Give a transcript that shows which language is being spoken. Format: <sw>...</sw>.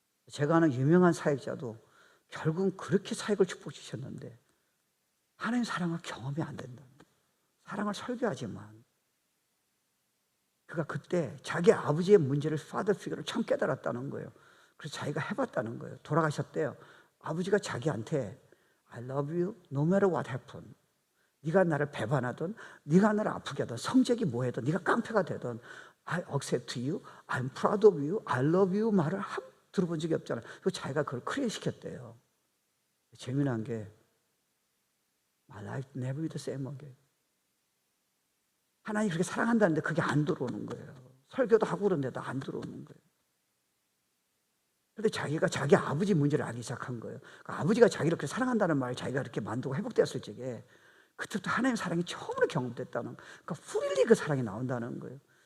<ko>제가 아는 유명한 사역자도 결국은 그렇게 사역을 축복주셨는데 하나님 사랑을 경험이 안 된다. 사랑을 설교하지만 그가 그때 자기 아버지의 문제를 father figure를 처음 깨달았다는 거예요. 그래서 자기가 해봤다는 거예요. 돌아가셨대요. 아버지가 자기한테</ko> <en>I love you no matter what happened.</en> <ko>네가 나를 배반하든 네가 나를 아프게 하든 성적이 뭐해든 네가 깡패가 되든</ko> <en>I accept you, I'm proud of you, I love you</en> <ko>말을 들어본 적이 없잖아요. 그리고 자기가 그걸 크리에이트 시켰대요. 재미난 게</ko> <en>My life never be the same again.</en> <ko>하나님 그렇게 사랑한다는데 그게 안 들어오는 거예요. 설교도 하고 그러는데도 안 들어오는 거예요. 그런데 자기가 자기 아버지 문제를 알기 시작한 거예요. 그러니까 아버지가 자기를 그렇게 사랑한다는 말을 자기가 이렇게 만들고 회복되었을 적에 그때부터 하나님의 사랑이 처음으로 경험됐다는, 그러니까 풀리 그 사랑이 나온다는 거예요.</ko>